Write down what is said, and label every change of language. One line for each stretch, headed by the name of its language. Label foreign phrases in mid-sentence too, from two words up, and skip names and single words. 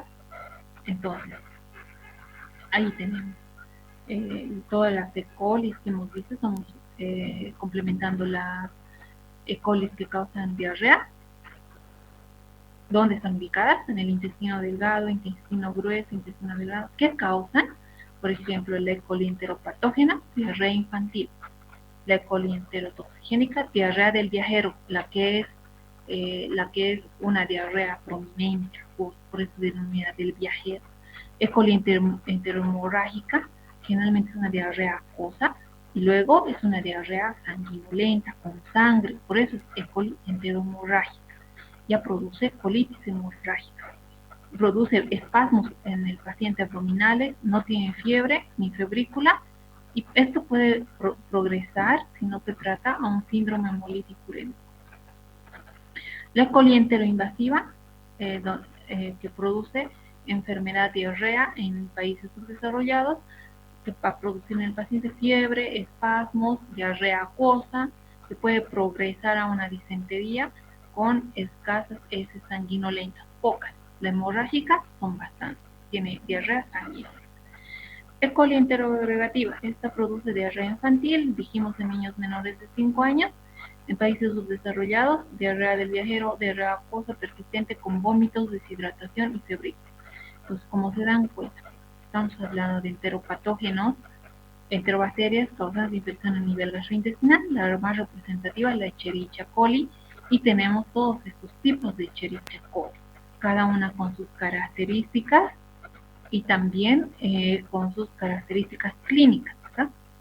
Spanish: Entonces, ahí tenemos todas las E. coli que hemos visto, estamos complementando las E. coli que causan diarrea. ¿Dónde están ubicadas? En el intestino delgado, intestino grueso, intestino delgado. ¿Qué causan? Por ejemplo, la E. coli enteropatógena, diarrea infantil. La E. coli enterotoxigénica, diarrea del viajero, la que es una diarrea prominente, por eso se denomina del viajero. E. coli enteromorrágica, generalmente es una diarrea acuosa, y luego es una diarrea sanguinolenta, con sangre, por eso es E. coli enteromorrágica. Ya produce colitis hemorrágica, produce espasmos en el paciente abdominales, no tiene fiebre ni febrícula, y esto puede progresar si no se trata a un síndrome hemolítico urémico. La E. coli enteroinvasiva, que produce enfermedad diarrea en países subdesarrollados, que va a producir en el paciente fiebre, espasmos, diarrea acuosa, que puede progresar a una disentería con escasas heces sanguinolentas, pocas. La hemorrágica son bastantes, tiene diarrea sanguínea. E. coli enterogregativa, esta produce diarrea infantil, dijimos en niños menores de 5 años, en países subdesarrollados, diarrea del viajero, diarrea acuosa persistente con vómitos, deshidratación y febrícula. Entonces, como se dan cuenta, estamos hablando de enteropatógenos, enterobacterias causadas de infección a nivel gastrointestinal, la más representativa es la Escherichia coli, y tenemos todos estos tipos de Escherichia coli, cada una con sus características y también con sus características clínicas, ¿verdad?